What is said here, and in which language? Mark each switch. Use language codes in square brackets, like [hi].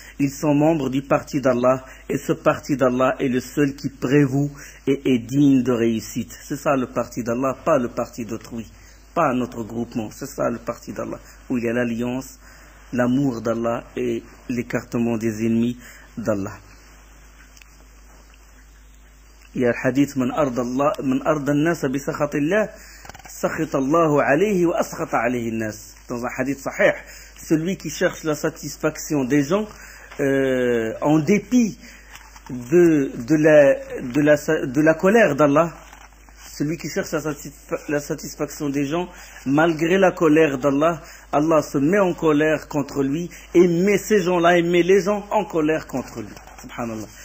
[fr] Ils sont membres du parti d'Allah et ce parti d'Allah est le seul qui prévaut et est digne de réussite. C'est ça le parti d'Allah, pas le parti d'autrui, pas notre groupement. C'est ça le parti d'Allah où il y a l'alliance, l'amour d'Allah et l'écartement des ennemis d'Allah. Il y a le hadith [ar] من أرض الناس بسخط الله سخط الله عليه وأسخط عليه الناس. [fr] Dans un hadith sahih, celui qui cherche la satisfaction des gens en dépit de la colère d'Allah, celui qui cherche la satisfaction des gens, malgré la colère d'Allah, Allah se met en colère contre lui et met ces gens-là, et met les gens en colère contre lui. Subhanallah.